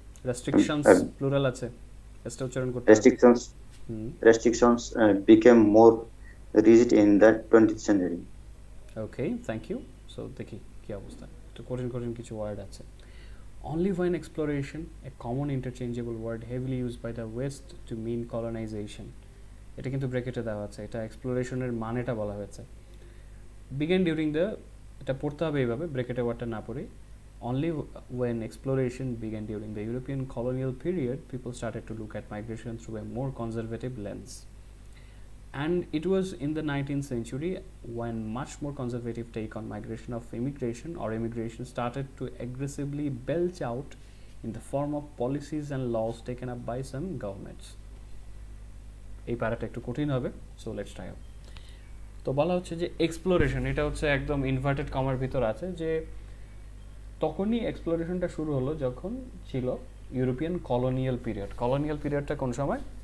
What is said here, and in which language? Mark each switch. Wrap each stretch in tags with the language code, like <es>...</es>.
<en>restrictions plural</en> <bn>আছে এটা উচ্চারণ করতে</bn> <en>restrictions became more rigid in the 20th century. Okay, thank you.</en> <bn>So দেখি কি অবস্থা, একটু কঠিন কিছু ওয়ার্ড আছে।</bn> <en>Only when exploration, a common interchangeable word heavily used by the West to mean colonization,</en> <bn>এটা কিন্তু ব্র্যাকেটে দেওয়া আছে, এটা এক্সপ্লোরেশনের মানেটা বলা হয়েছে।</bn> <en>Began during the,</en> <bn>এটা পড়তে হবে এইভাবে, ব্র্যাকেটে ওয়ার্ডটা না পড়ে।</bn> <en>Only when exploration began during the European colonial period, people started to look at migration through a more conservative lens. And it was in the 19th century when much more conservative take on migration of immigration started to aggressively belch out in the form of policies and laws taken up by some governments.</en> <bn>এই প্যারাটা একটু কঠিন হবে,</bn> <en>So let's try out.</en> <bn>তো বলা হচ্ছে যে exploration, এটা হচ্ছে একদম ইনভার্টেড কমার ভিতর আছে, যে তখনই এক্সপ্লোরেশনটা শুরু হলো যখন ছিল ইউরোপিয়ান কলোনিয়াল পিরিয়ড। কলোনিয়াল পিরিয়ডটা কোন সময়?</bn>